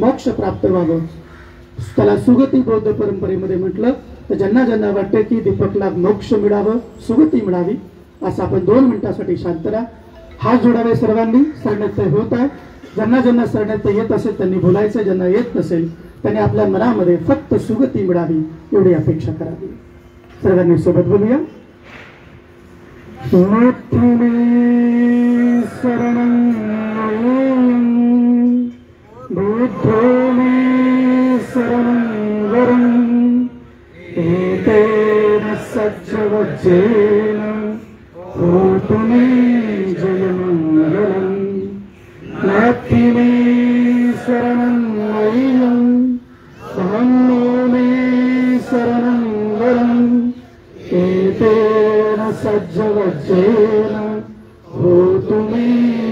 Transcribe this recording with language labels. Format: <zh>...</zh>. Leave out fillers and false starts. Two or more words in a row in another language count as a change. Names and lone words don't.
<mr>मोक्ष प्राप्त व्हावं त्याला सुगती बौद्ध परंपरेमध्ये म्हटलं तर ज्यांना ज्यांना वाटतं की दीपकला मोक्ष मिळावं सुगती मिळावी असं आपण 2 मिनिटांसाठी शांत राहा हात जोडावे सर्वांनी शरणागती होत आहे ज्यांना ज्यांना शरणागती येत असेल त्यांनी बोलायचं ज्यांना येत नसेल त्यांनी आपल्या मनामध्ये फक्त सुगती मिळावी एवढी अपेक्षा करावी सर्वांनी सोबत बोलूया</mr> <pi>शरणं बुद्धो मे शरणं वरं एतेन सज्जवज्जेन होतु मे जयमङ्गलम् नास्ति मे शरणं वैनं धम्मो मे शरणं वरम् एतेन सज्जवज्जेन होतु मे</pi>